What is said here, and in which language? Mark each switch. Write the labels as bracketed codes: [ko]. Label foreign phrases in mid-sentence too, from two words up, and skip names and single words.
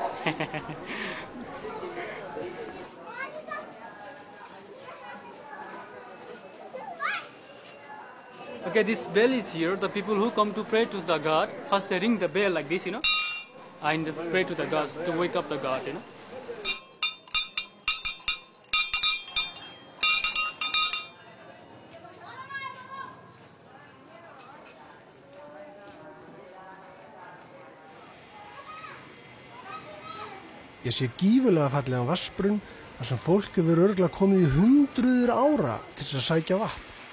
[en] Okay, this bell is here. The people who come to pray to the god, first they ring the bell like this, you know, and pray to the gods to wake up the god, you know. [is] Ég sé gífurlega fallegan vatnsbrunn þar sem fólk hefur örugglega komið í hundruður ára til þess að sækja vatn.